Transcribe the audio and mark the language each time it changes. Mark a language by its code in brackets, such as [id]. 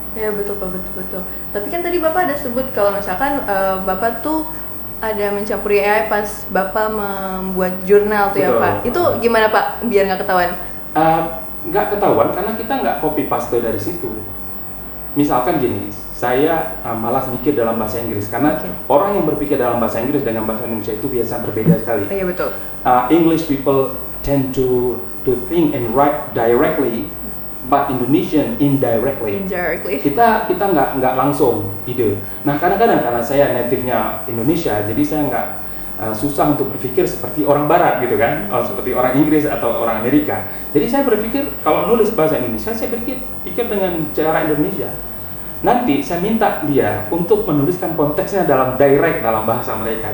[id] Ya betul Pak, betul. Tapi kan tadi Bapak ada sebut kalau misalkan Bapak tuh ada mencampuri AI pas Bapak membuat jurnal tuh. Betul. Ya Pak. Itu gimana Pak biar nggak ketahuan? Nggak ketahuan karena kita nggak copy paste dari situ. Misalkan gini, saya malas mikir dalam bahasa Inggris karena orang yang berpikir dalam bahasa Inggris dengan bahasa Indonesia itu biasa berbeda sekali. Iya betul. [en] English people tend to think and write directly, but Indonesian indirectly. [id] Kita nggak langsung ide. Nah kadang-kadang karena saya native-nya Indonesia, jadi saya nggak susah untuk berpikir seperti orang Barat gitu kan, seperti orang Inggris atau orang Amerika. Jadi saya berpikir kalau nulis bahasa Indonesia, saya pikir dengan cara Indonesia. Nanti saya minta dia untuk menuliskan konteksnya dalam direct dalam bahasa mereka.